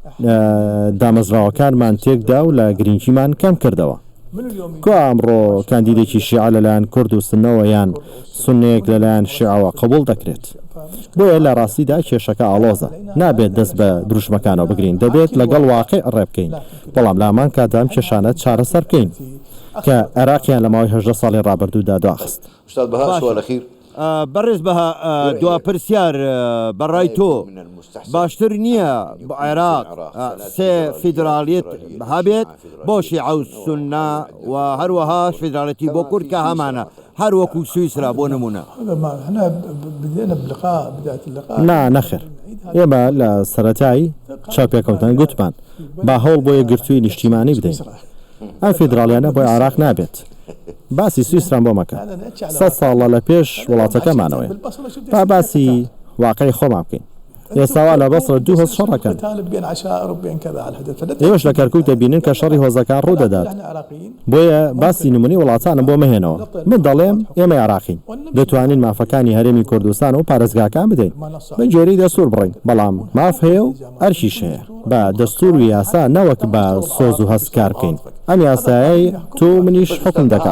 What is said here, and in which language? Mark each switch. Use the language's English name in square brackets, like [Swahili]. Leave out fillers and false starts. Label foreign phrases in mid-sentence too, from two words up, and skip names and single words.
[Central Kurdish] دامەزراوەکانمان تێکدا و لە گرنگیمان کەم کردەوە کۆ ئەمڕۆ کاندیدێکی شیعە لەلایەن کورد و سنەوە یان سنەیەک لەلایەن شیعەوە قبول دەکرێت بۆیە لە ڕاستیدا کێشەکە ئاڵۆزە نابێت دەست بە دروشمەکانەوە بگرین دەبێت لەگەڵ واقع ڕێ بکەین بەڵام لامان کاتام کێشانە چارەسەر بکەین کە عێراقیان لە ماوەی 18 ساڵی ڕابردوودا دواخست [Arabic] أستاذ بهاء سؤال أخير [Central Kurdish] بەڕێز بەها دوا پرسیار بەڕای تۆ باشتر نییە بۆ عێراق سێ فیدراالیت هەبێت بۆ شیعە و سوننا و هەروەها فیدراالەتی بۆ کورد کە هەمانە هەر وەکو سویسرا بۆ نمونە [Arabic] هذا ما احنا بدينا بلقاء بداية اللقاء [Central Kurdish] نا نەخێر ئێمە لە سەرەتایی چاپێکەوتان گوتمان با هەوڵ بۆ یەکگرتووی نیشتیمانی بدەین ئەم فیدراالیانە بۆی عێراق نابێت باسی سویسران بۆ مەکە 100 ساڵە لە پێش وڵاتەکەمانەوەی با باسی واقعی خۆمان بکەین ئێستاوا لە بەسڕ دوو هۆز شەڕەکەن [Arabic] طالب بين عشائر وبين كذا على الحدث [Central Kurdish] ئێوەش لە کەرکووک دەبینن کە شەڕی هۆزەکان ڕوودەدات [Arabic] احنا عراقيين [Central Kurdish] بۆیە باسی نمونی وڵاتانم بۆ مەهێنەوە من دەڵێم ئێمە عراقین دەتوانین مافەکانی هەرێمی کوردستان و پارێزگاکان بدەین من جۆری دەستور بڕین بەڵام ماف هەیە و ئەرشیش هەیە بە دەستور و یاسا نەوەک بە سۆز و هەستکار بکەین ئەم یاسایی تو منیش حکم دەکات